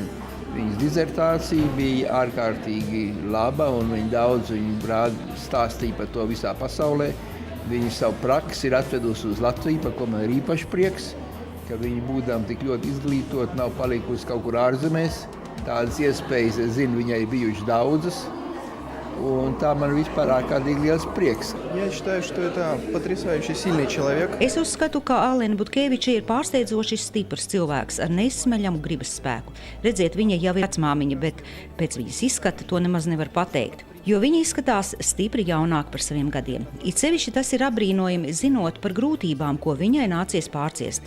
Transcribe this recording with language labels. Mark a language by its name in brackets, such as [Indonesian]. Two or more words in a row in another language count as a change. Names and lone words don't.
[Latvian] Viņas disertācija bija ārkārtīgi laba, un viņa stāstīja par to visā pasaulē. Viņa savu praksi ir atvedusi uz Latviju, par ko man ir īpaši prieks, ka viņa būdām tik ļoti izglītot, nav palikusi kaut kur ārzemēs. Tādas iespējas, es zinu, viņai ir bijušas daudzas, un tā man vispār ārkārtīgi liels prieks. [Russian] Я считаю, что это потрясающий сильный человек. [Latvian] Es uzskatu, ka Alena Butkēviča ir pārsteidzoši stiprs cilvēks ar nesmeļamu gribas spēku. Redziet, viņa jau ir vecmāmiņa, bet pēc viņas izskata to nemaz nevar pateikt. Jo viņa izskatās stipri jaunāk par saviem gadiem. It sevišķi tas ir apbrīnojami zinot par grūtībām, ko viņai nācies pārciest.